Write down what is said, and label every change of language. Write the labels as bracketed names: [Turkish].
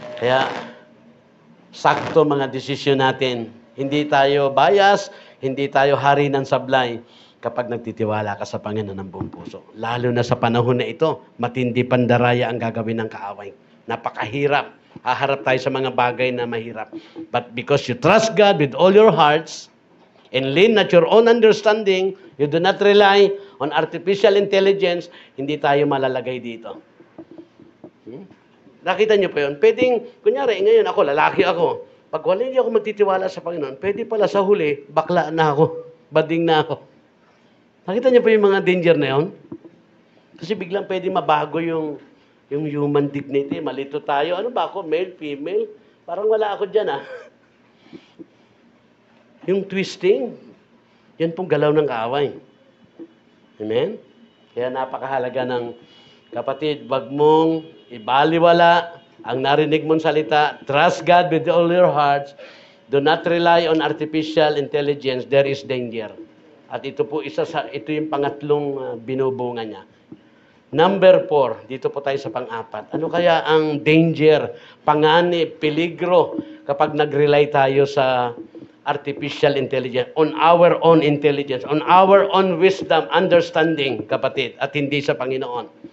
[Filipino] Kaya sakto mga desisyon natin. Hindi tayo bias, hindi tayo hari ng sablay kapag nagtitiwala ka sa Panginoon ng buong puso. Lalo na sa panahon na ito, matindi pandaraya ang gagawin ng kaaway. Napakahirap. Haharap tayo sa mga bagay na mahirap. [English] But because you trust God with all your hearts and lean not your own understanding, you do not rely on artificial intelligence, [Filipino] hindi tayo malalagay dito. Nakita niyo pa yun? Pwedeng, kunyari, ngayon ako, lalaki ako. Pag wala hindi ako magtitiwala sa Panginoon, pwede pala sa huli, bakla na ako, bading na ako. Nakita niyo pa yung mga danger na yun? Kasi biglang pwede mabago yung human dignity. Malito tayo. Ano ba ako? Male, female? Parang wala ako dyan, Yung twisting, yan pong galaw ng kaaway. Amen? Kaya napakahalaga ng kapatid, wag mong ibaliwala ang narinig mong salita. [English] Trust God with all your hearts. Do not rely on artificial intelligence. There is danger. [Filipino] At ito po ito yung pangatlong binubunga niya. Number 4, dito po tayo sa pang-4. Ano kaya ang danger, panganib, peligro kapag nag-rely tayo sa artificial intelligence, [English] on our own intelligence, on our own wisdom, understanding, [Filipino] kapatid, at hindi sa Panginoon.